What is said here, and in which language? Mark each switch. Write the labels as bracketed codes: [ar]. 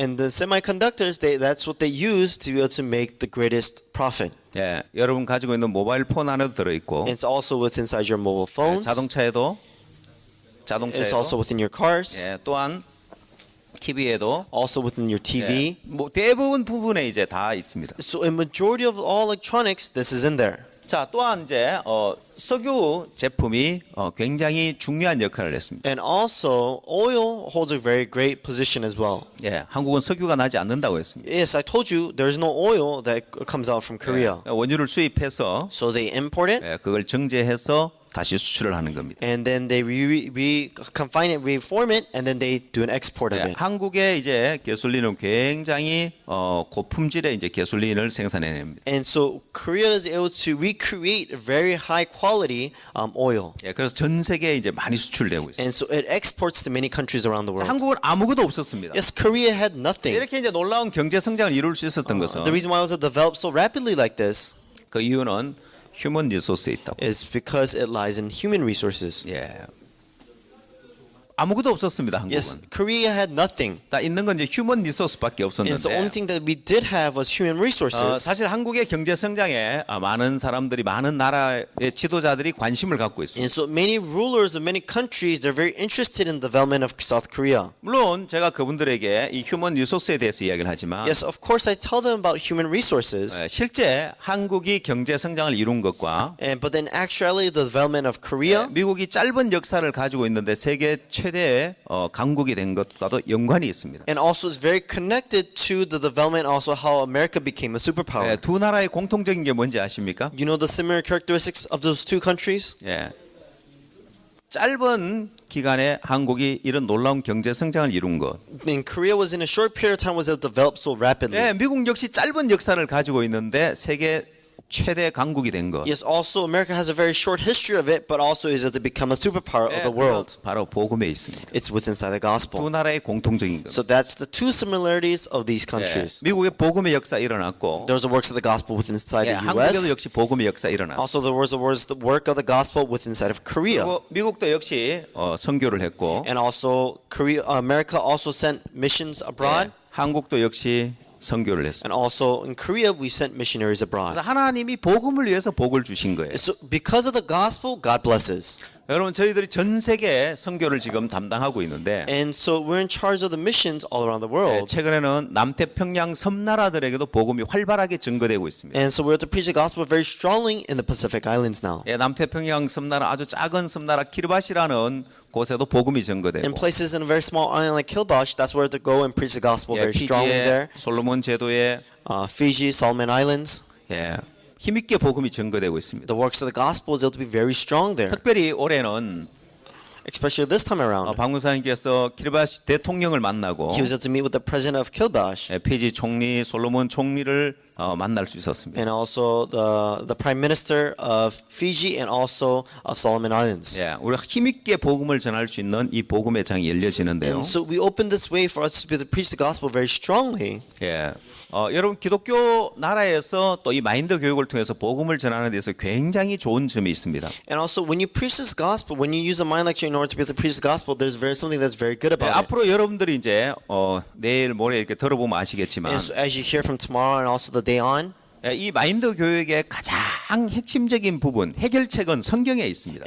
[en] And the semiconductors, that's what they use to be able to make the greatest profit. [ko] 예, 여러분 가지고 있는 모바일 폰 안에도 들어 있고, [en] It's also within inside your mobile phones. [ko] 자동차에도 [en] It's also within your cars. [ko] 예, 또한 TV에도 [en] Also within your TV. [ko] 뭐 대부분 부분에 이제 다 있습니다. [en] So in majority of all electronics, this is in there. [ko] 자, 또한 이제 석유 제품이 굉장히 중요한 역할을 했습니다. [en] And also, oil holds a very great position as well. [ko] 예, 한국은 석유가 나지 않는다고 했습니다. [en] Yes, I told you there's no oil that comes out from Korea. [ko] 원유를 수입해서 [en] So they import it, [ko] 예, 그걸 정제해서 다시 수출을 하는 겁니다. [en] and then they confine it, reform it, and then they do an export of [ko] 예, [en] it. [ko] 한국의 이제 가솔린은 굉장히 고품질의 이제 가솔린을 생산해냅니다. [en] And so Korea is able to recreate very high quality oil. [ko] 예, 그래서 전 세계에 이제 많이 수출되고 있습니다. [en] And so it exports to many countries around the world. [ko] 한국은 아무것도 없었습니다. [en] Yes, Korea had nothing. [ko] 이렇게 이제 놀라운 경제 성장을 이룰 수 있었던 것은 [en] The reason why it was developed so rapidly like this [ko] 그 이유는 휴먼 리소스에 있다고. [en] is because it lies in human resources. [ko] 예. 아무것도 없었습니다. 한국은. [en] Yes, Korea had nothing. [ko] 다 있는 건 이제 휴먼 리소스밖에 [en] And so the only thing that we did have was human resources. [ko] 사실 한국의 경제 성장에 많은 사람들이 많은 나라의 지도자들이 관심을 갖고 있습니다. [en] And so many rulers of many countries, they're very interested in the development of South Korea. [ko] 물론 제가 그분들에게 이 휴먼 리소스에 대해서 이야기를 하지만 [en] Yes, of course I tell them about human resources. [ko] 실제 한국이 경제 성장을 이룬 것과 [en] But then actually the development of Korea, [ko] 미국이 짧은 역사를 가지고 있는데 세계 최대의 강국이 된 것과도 연관이 있습니다. [en] and also it's very connected to the development also how America became a superpower. [ko] 두 나라의 공통적인 게 뭔지 아십니까? [en] You know the similar characteristics of those two countries? [ko] 예. 짧은 기간에 한국이 이런 놀라운 경제 성장을 이룬 것. [en] In Korea was in a short period of time was it developed so rapidly. [ko] 예, 미국 역시 짧은 역사를 가지고 있는데 세계 최대 강국이 된 것. [en] Yes, also America has a very short history of it, but also is it to become a superpower of the world. [ko] 바로 복음에 있습니다. [en] It's within inside the [ko] 두 [en] gospel. [ko] 나라의 공통적인 것. [en] So that's the two similarities of these countries. [ko] 미국의 복음의 역사 일어났고, [en] There's the works of the gospel within inside the [ko] 한국에도 [en] U.S. [ko] 역시 복음의 역사 일어났어. [en] Also, there was the work of the gospel within inside of Korea. [ko] 그리고 미국도 역시 선교를 했고, [en] And also, America also sent missions abroad. [ko] 한국도 역시 선교를 했어. [en] And also in Korea, we sent missionaries abroad. [ko] 하나님이 복음을 위해서 복을 주신 거예요. [en] So because of the gospel, God blesses. [ko] 여러분 저희들이 전 세계 선교를 지금 담당하고 있는데 [en] And so we're in charge of the missions all around the world. [ko] 최근에는 남태평양 섬나라들에게도 복음이 활발하게 증거되고 있습니다. [en] And so we're to preach the gospel very strongly in the Pacific Islands now. [ko] 남태평양 섬나라 아주 작은 섬나라 키르바시라는 곳에도 복음이 증거되고 [en] In places in a very small island like Kiribati, that's where to go and preach the gospel very strongly there. [ko] 피지에 솔로몬 제도에 [en] Fiji, Solomon Islands, [ko] 힘있게 복음이 증거되고 있습니다. [en] the works of the gospel is able to be very strong there. [ko] 특별히 올해는 [en] Especially this time around. [ko] 박무사님께서 키르바시 대통령을 만나고 [en] He was able to meet with the president of Kiribati [ko] 피지 총리 솔로몬 총리를 만날 수 있었습니다. [en] and also the prime minister of Fiji and also of Solomon Islands. [ko] 우리가 힘있게 복음을 전할 수 있는 이 복음의 장이 열려지는데요. [en] And so we open this way for us to be able to preach the gospel very strongly. [ko] 여러분 기독교 나라에서 또 이 마인드 교육을 통해서 복음을 전하는 데서 굉장히 좋은 점이 있습니다. [en] And also when you preach this gospel, when you use a mind lecture in order to be able to preach the gospel, there's something that's very good about it. [ko] 앞으로 여러분들이 이제 내일 모레 이렇게 들어보면 아시겠지만 [en] And so as you hear from tomorrow and also the day on, [ko] 이 마인드 교육의 가장 핵심적인 부분, 해결책은 성경에 있습니다.